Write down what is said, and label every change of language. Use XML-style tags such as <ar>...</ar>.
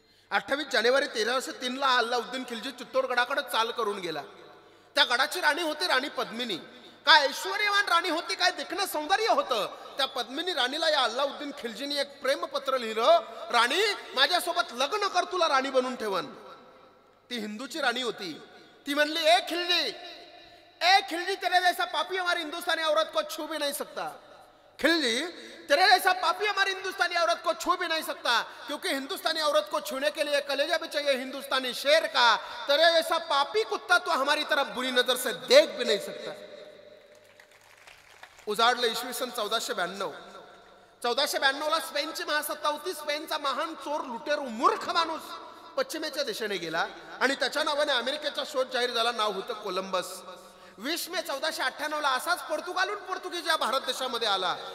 <mr>28 जानेवारी 1303 अल्लाउद्दीन खिलजी चित्तोडगडाकडे चाल करून गेला. त्या गडाची राणी होती राणी पद्मिनी. काय ऐश्वर्यवान राणी होती, काय देखणं सौंदर्य होतं. त्या पद्मिनी राणीला या अल्लाउद्दीन खिलजीने एक प्रेमपत्र लिहिलं, राणी माझ्यासोबत लग्न कर, तुला राणी बनून ठेवन. ती हिंदूची राणी होती. ती म्हणली,</mr> <hi>ए खिलजी तेरे जैसा पापी हमारी हिंदुस्तानी औरत को छू भी नहीं सकता. खिलजी तेरे जैसा पापी हमारी हिंदुस्तानी औरत को छू भी नहीं सकता, क्योंकि हिंदुस्तानी औरत को छूने के लिए कलेजा भी चाहिए हिंदुस्तानी शेर का. तेरे जैसा पापी कुत्ता तो हमारी तरफ बुरी नजर से देख भी नहीं सकता.</hi> <mr>उजाडलं इसवी सन 1492. 1492ला स्पेनची महासत्ता होती. स्पेनचा महान चोर, लुटेरू, मूर्ख माणूस पश्चिमेच्या दिशेने गेला आणि त्याच्या नावाने अमेरिकेचा शोध जाहीर झाला. नाव होतं कोलंबस. 20 मे 1498ला असाच पोर्तुगीज या भारत देशामध्ये आला.</mr>